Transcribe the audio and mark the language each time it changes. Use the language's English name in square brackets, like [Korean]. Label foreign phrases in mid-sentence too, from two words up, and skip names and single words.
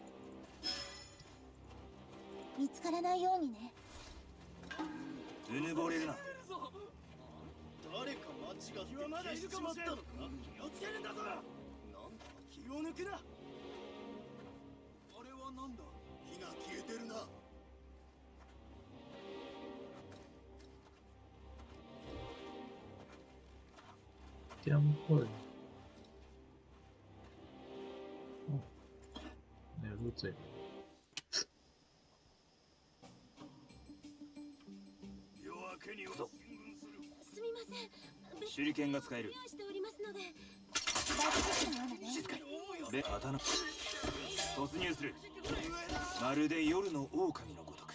[Japanese] 見つからないようにね。うぬぼれるな。誰か間違ってまだいるかもしれん。気をつけるんだぞ。なんだ気を抜くな。あれはなんだ。火が消えてるな。 [Chinese] 将会。哦，没有入嘴。 [Japanese] すみません。手裏剣が使える。用意しておりますので。大丈夫なのね。静かに。で、刀。突入する。まるで夜の狼のごとく。